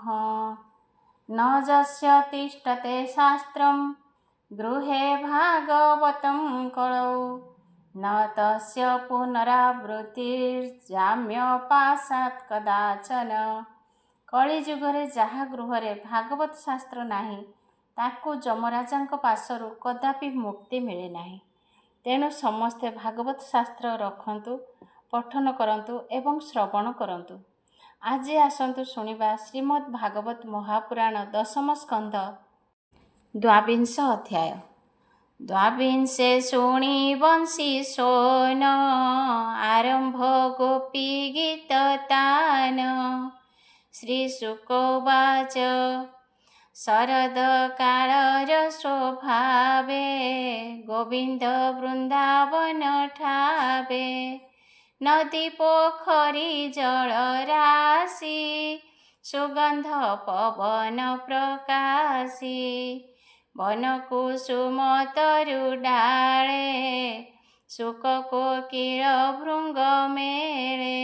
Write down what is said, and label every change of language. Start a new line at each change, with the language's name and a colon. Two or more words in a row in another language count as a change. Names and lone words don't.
Sanskrit: न जस्य तिष्ठते शास्त्रं गृहे भागवतं कलौ न तस्य पुनरावृत्तिर्जाम्यपासात् कदाचन।
Odia: କଳିଯୁଗରେ ଯାହା ଗୃହରେ ଭାଗବତ ଶାସ୍ତ୍ର ନାହିଁ ତାକୁ ଯମରାଜଙ୍କ ପାଶରୁ କଦାପି ମୁକ୍ତି ମିଳେ ନାହିଁ। ତେଣୁ ସମସ୍ତେ ଭାଗବତ ଶାସ୍ତ୍ର ରଖନ୍ତୁ, ପଠନ କରନ୍ତୁ ଏବଂ ଶ୍ରବଣ କରନ୍ତୁ। ଆଜି ଆସନ୍ତୁ ଶୁଣିବା ଶ୍ରୀମଦ୍ ଭାଗବତ ମହାପୁରାଣ ଦଶମ ସ୍କନ୍ଧ ଦ୍ୱାବିଂଶ ଅଧ୍ୟାୟ। ଦ୍ୱାବିଂଶେ ଶୁଣି ବଂଶୀ ସୋନ ଆରମ୍ଭ ଗୋପୀ ଗୀତତାନ। ଶ୍ରୀଶୁକୋବାଚ ଶରଦ କାଳର ସ୍ୱଭାବେ ଗୋବିନ୍ଦ ବୃନ୍ଦାବନ ଠାବେ। ନଦୀ ପୋଖରୀ ଜଳ ରାଶି ସୁଗନ୍ଧ ପବନ ପ୍ରକାଶୀ। ବନ କୁସୁମ ତରୁ ଡାଳେ ଶୁକ କୋକିଳ ଭୃଙ୍ଗ ମେଳେ।